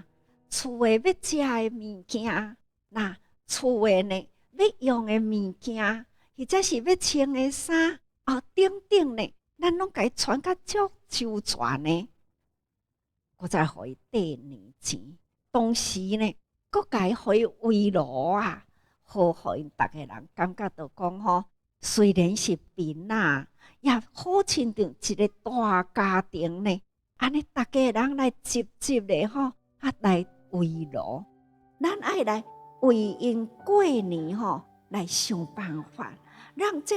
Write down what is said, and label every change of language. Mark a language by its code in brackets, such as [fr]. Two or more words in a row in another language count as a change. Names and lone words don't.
[nan] 厝的要食的物件，厝的呢要用的物件，或者是要穿的衫等呢，咱拢甲伊传甲足周全呢。我再互伊缀年钱，同时呢，搁甲伊互伊围炉好，互因大家人感觉到讲吼，虽然是贫啊，也好亲像一个大家庭呢。安尼大家人来集集的吼，来围炉，咱爱来为因过年吼来想办法，让这